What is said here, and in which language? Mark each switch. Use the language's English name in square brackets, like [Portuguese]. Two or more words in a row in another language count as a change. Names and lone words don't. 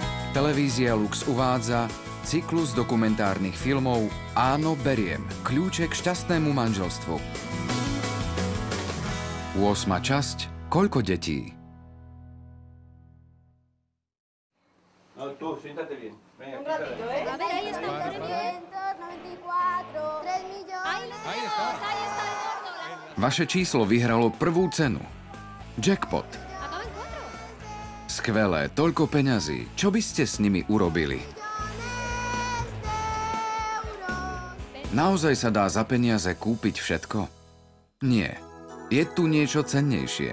[Slovak] Televízia Lux uvádza cyklus dokumentárnych filmov Áno, beriem. Kľúče k šťastnému manželstvu. 8. časť. Koľko detí? [Spanish] Un ratito, ¿eh? A ver, ahí está el 594, 3 millones. Ahí está el gordo. [Slovak] Vaše číslo vyhralo prvú cenu. Jackpot. Skvelé, toľko peňazí. Čo by ste s nimi urobili? Naozaj sa dá za peniaze kúpiť všetko? Nie. Je tu niečo cennejšie.